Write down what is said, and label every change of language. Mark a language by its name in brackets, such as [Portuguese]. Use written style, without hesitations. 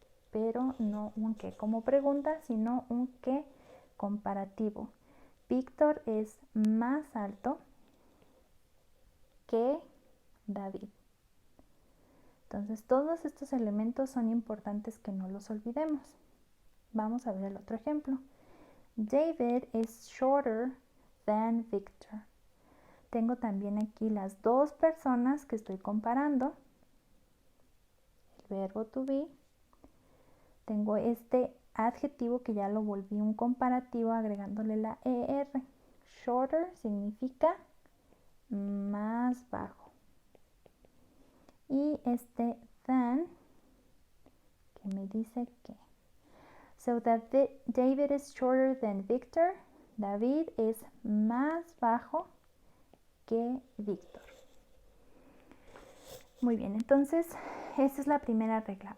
[Spanish] Pero no un qué como pregunta, sino un qué comparativo. Víctor es más alto que David. Entonces, todos estos elementos son importantes que no los olvidemos. Vamos a ver el otro ejemplo. [English] David is shorter than Victor. [Spanish] Tengo también aquí las 2 personas que estoy comparando. El verbo to be. Tengo este adjetivo que ya lo volví un comparativo agregándole la ER. Shorter significa más bajo. Y este than que me dice que. [English] So David is shorter than Victor. [Spanish] David es más bajo que Víctor. Muy bien, entonces esta es la primera regla.